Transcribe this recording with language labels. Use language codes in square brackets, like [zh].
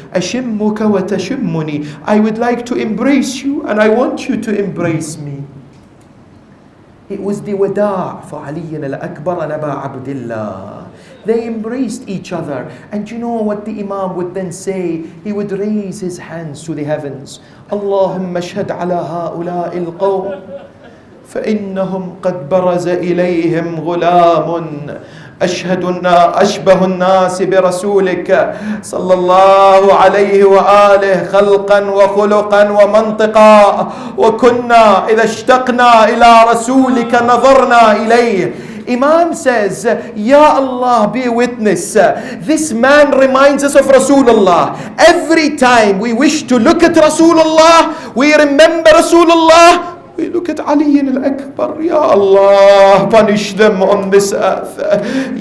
[ar] Ashimmuka wa tashimmuni. [en] I would like to embrace you, and I want you to embrace me. It was the wada' for Ali al-Akbar and Abu Abdullah. They embraced each other. And you know what the Imam would then say? He would raise his hands to the heavens. [ar] Allahumma shhad ala ha'ula'i al-qawm. فإنهم قد برز إليهم غلام أشبه الناس برسولك صلى الله عليه وآله خلقا وخلقا ومنطقا وكنا إذا اشتقنا إلى رسولك نظرنا إليه. [en] Imam says, Ya Allah, be a witness. This man reminds us of Rasulullah. Every time we wish to look at Rasulullah, we remember Rasulullah, we look at Ali al-Akbar. Ya Allah, punish them on this earth.